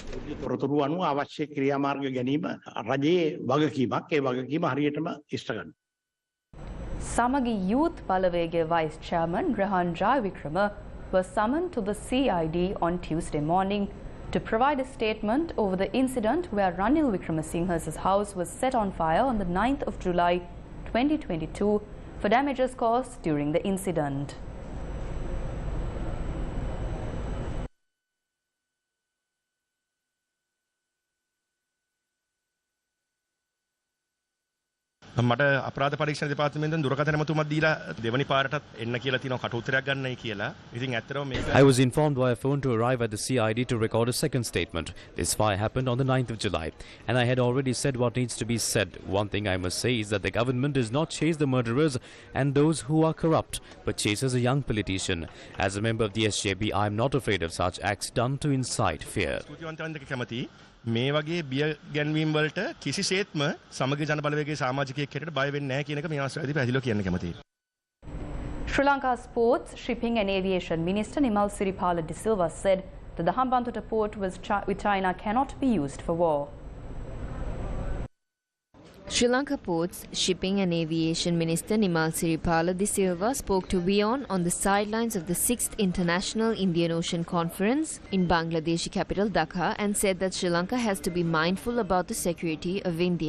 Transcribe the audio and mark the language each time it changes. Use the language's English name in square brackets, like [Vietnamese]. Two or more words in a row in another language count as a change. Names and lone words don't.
[English] Samagi Youth Palavege Vice Chairman Rehan Jayavikrama was summoned to the CID on Tuesday morning to provide a statement over the incident where Ranil Wickramasinghe's house was set on fire on the 9th of July 2022 for damages caused during the incident. [Sinhala] මට අපරාධ පරීක්ෂණ දෙපාර්තමේන්තුවෙන් දුරකථන මතුමක් දීලා දෙවනි පාරටත් එන්න කියලා තියෙනවා කට උත්තරයක් ගන්නයි කියලා. ඉතින් ඇත්තටම මේක [English] I was informed via phone to arrive at the CID to record a second statement. This fire happened on the 9th of July and I had already said what needs to be said. One thing I must say is that the government does not chase the murderers and those who are corrupt, but chases a young politician. As a member of the SJB, I am not afraid of such acts done to incite fear. [Sinhala] මේ වගේ බිය ගැන්වීම් වලට කිසිසේත්ම සමගි ජන බලවේගයේ සමාජිකයෙක් හැටියට බය වෙන්නේ නැහැ කියන එක මේ අවස්ථාවේදී පැහැදිලිව කියන්න කැමතියි. [English] Sri Lanka Sports, Shipping and Aviation Minister Nimal Siripala De Silva said that the Hambantota port with China cannot be used for war. Sri Lanka Ports, Shipping and Aviation Minister Nimal Siripala De Silva spoke to WION on the sidelines of the 6th International Indian Ocean Conference in Bangladeshi capital Dhaka and said that Sri Lanka has to be mindful about the security of India.